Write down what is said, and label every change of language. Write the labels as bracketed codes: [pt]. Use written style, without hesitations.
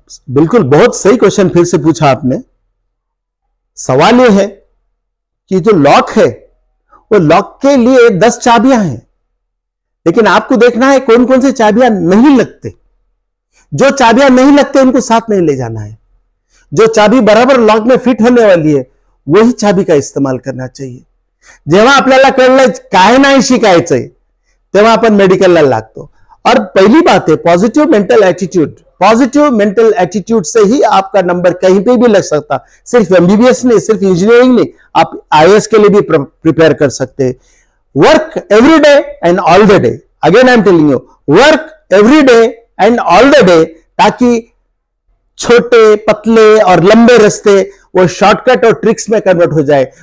[hi] बिल्कुल, बहुत सही क्वेश्चन फिर से पूछा आपने। सवाल यह है कि जो लॉक है, वो लॉक के लिए 10 चाबियां हैं, लेकिन आपको देखना है कौन कौन से चाबियां नहीं लगते। जो चाबियां नहीं लगते उनको साथ नहीं ले जाना है। जो चाबी बराबर लॉक में फिट होने वाली है, वही चाबी का इस्तेमाल करना चाहिए। [mr] जेव्हा आपल्याला कळलं काय नाही शिकायचंय, तेव्हा आपण मेडिकलला लागतो। [hi] और पहली बात है positive mental attitude. Positive mental attitude से ही आपका नंबर कहीं पे भी लग सकता। सिर्फ एमबीबीएस नहीं, सिर्फ इंजीनियरिंग नहीं, आप आईएएस के लिए भी प्रिपेयर कर सकते हैं। [en] Work every day and all the day. Again I am telling you, work every day and all the day, [hi] ताकि छोटे पतले और लंबे रास्ते वो शॉर्टकट और ट्रिक्स में कन्वर्ट हो जाए।